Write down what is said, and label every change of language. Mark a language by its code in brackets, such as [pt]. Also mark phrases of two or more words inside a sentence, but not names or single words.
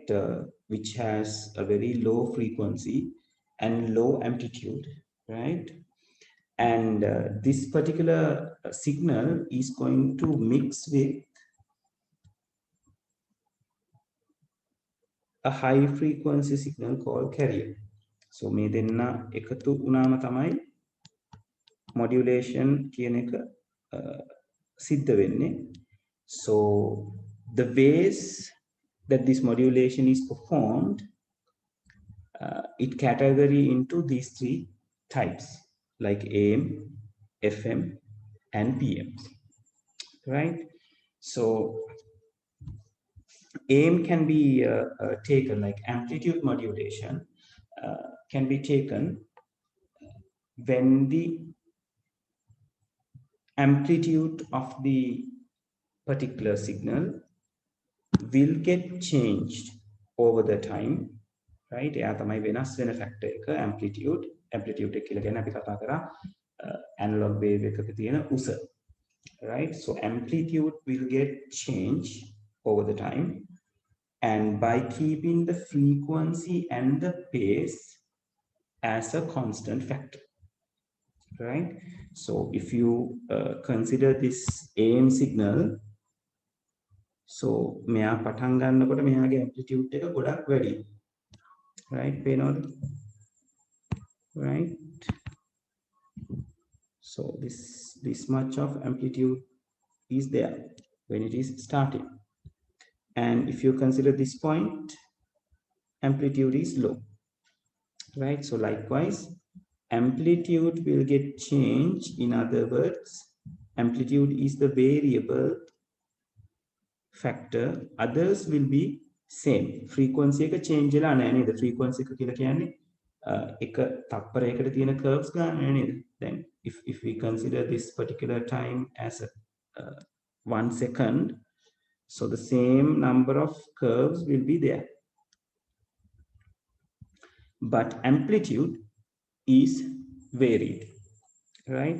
[en] Which has a very low frequency and low amplitude, right? And this particular signal is going to mix with a high frequency signal called carrier. [si] So මේ දෙන්න එකතු වුණාම තමයි modulation කියන එක සිද්ධ වෙන්නේ. [en] So the ways that this modulation is performed, it category into these three types, like AM, FM, and PM, right? So AM can be taken, like amplitude modulation can be taken when the amplitude of the particular signal will get changed over the time, right? [si] එයා තමයි වෙනස් වෙන factor එක amplitude එක කියලා කියන්නේ අපි කතා කරා [en] analog wave [si] එකක තියෙන උස, right? [en] So amplitude will get changed over the time, and by keeping the frequency and the pace as a constant factor, right? So if you consider this AM signal, so [si] මෙයා පටන් ගන්නකොට මෙයාගේ amplitude එක ගොඩක් වැඩි, [en] right? පේනවද? Right? So this much of amplitude is there when it is starting, and if you consider this point, amplitude is low, right? So likewise, amplitude will get changed. In other words, amplitude is the variable factor, others will be same. [si] Frequency එක change වෙලා නැහැ නේද? Frequency එක කියලා කියන්නේ එක තප්පරයකට තියෙන curves ගන්න නේද? [en] Then if we consider this particular time as a 1 second, so the same number of curves will be there, but amplitude is varied, right?